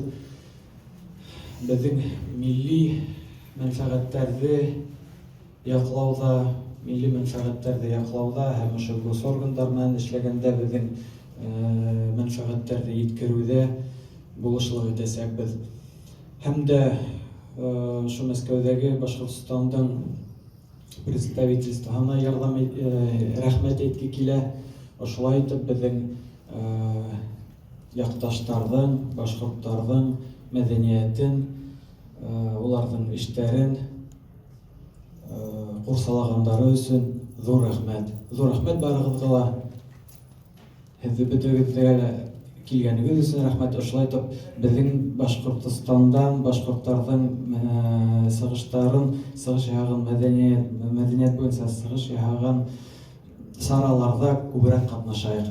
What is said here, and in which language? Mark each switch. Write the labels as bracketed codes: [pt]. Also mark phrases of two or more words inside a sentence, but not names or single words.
[ba] Беҙҙең милли мәнфәғәттәрҙе яҡлауҙа, һәм ошо госоргандар менән эшләгәндә беҙҙең мәнфәғәттәрҙе еткереүҙә булышлыҡ итәсәкбеҙ. Һәм дә ошо Мәскәүҙәге Башҡортостандың представительствоһына рәхмәт әйтке килә. [tt] ошолай итеп безнең якташтарның, башкортларның мәдәниятен, уларның эшләрен курсалагандары өчен зур рәхмәт. Зур рәхмәт барыгызга. [ba] Һеҙҙе бөтәгеҙгә килгәнегеҙ өсөн рәхмәт. Ошолай итеп безнең Башҡортостандан башҡорттарҙың сығыштарын, сығыш яһаған мәҙәниәт буйынса сығыш яһаған сараларҙа күберәк ҡатнашайыҡ.